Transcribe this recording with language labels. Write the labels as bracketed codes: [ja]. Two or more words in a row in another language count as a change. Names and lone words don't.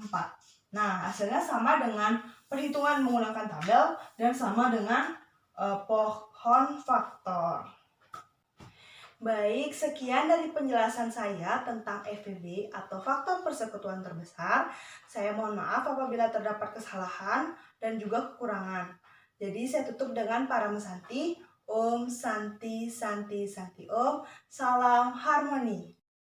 [id] Nah, hasilnya sama dengan perhitungan menggunakan tabel dan sama dengan pohon faktor. Baik, sekian dari penjelasan saya tentang FPB atau faktor persekutuan terbesar. Saya mohon maaf apabila terdapat kesalahan dan juga kekurangan. Jadi saya tutup dengan Parama Santi. [sa] Om Santi Santi Santi Om. [id] Salam harmoni.